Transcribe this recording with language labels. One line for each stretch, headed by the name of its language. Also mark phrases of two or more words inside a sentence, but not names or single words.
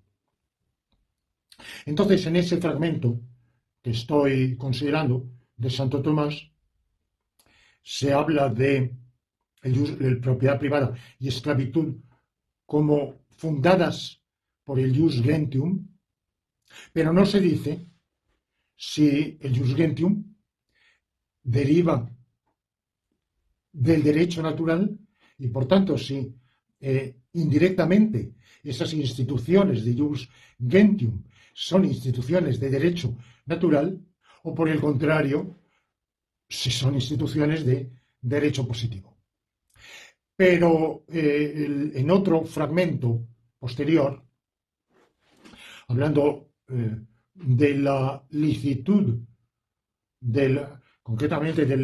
Spanish: Entonces, en ese fragmento que estoy considerando de Santo Tomás, se habla de propiedad privada y esclavitud como fundadas por el
Latin: jus gentium,
Spanish: pero no se dice si el
Latin: jus gentium
Spanish: deriva del derecho natural y, por tanto, si indirectamente esas instituciones de
Latin: jus gentium
Spanish: son instituciones de derecho natural o, por el contrario, si son instituciones de derecho positivo. Pero en otro fragmento posterior, hablando de la licitud, concretamente